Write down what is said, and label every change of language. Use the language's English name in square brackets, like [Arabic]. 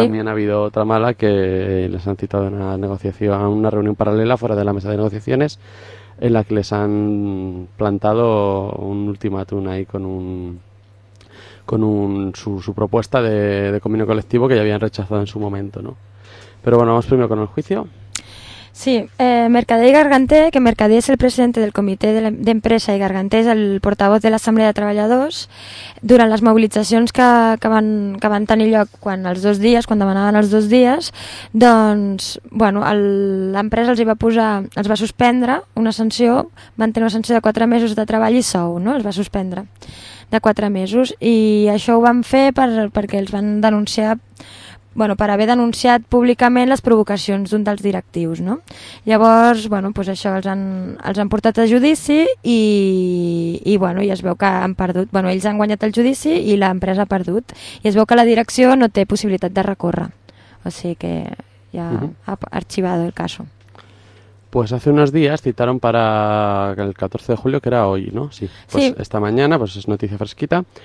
[Spanish] También ha habido otra mala, que les han citado una negociación, a una reunión paralela fuera de la mesa de negociaciones, en la que les han plantado un ultimátum ahí con su propuesta de convenio colectivo que ya habían rechazado en su momento, ¿no? Pero bueno, vamos primero con el juicio. Sí, Mercadé y Garganté, que Mercadé es el presidente del comité de empresa y Garganté es el portavoz de [Catalan] l'Assemblea de Treballadors, durant les mobilitzacions que van tenir lloc quan els dos dies, quan demanaven els dos dies, doncs, bueno, l'empresa els va suspendre una sanció, van tenir una sanció de 4 mesos de treball i sou, no? Els va suspendre de 4 mesos i això ho van fer perquè els van denunciar, bueno, per haver denunciat públicament les provocacions d'un dels directius, no? Llavors, bueno, pues això els han portat a judici i bueno, i es veu que han perdut. Bueno, ells han guanyat el judici i l'empresa ha perdut i es veu que la direcció no té possibilitat de recórrer. O sigui que ja ha [Spanish] archivado el caso. Pues hace unos días citaron para el 14 de julio, que era hoy, ¿no? Sí, pues sí. Esta mañana, pues es noticia fresquita.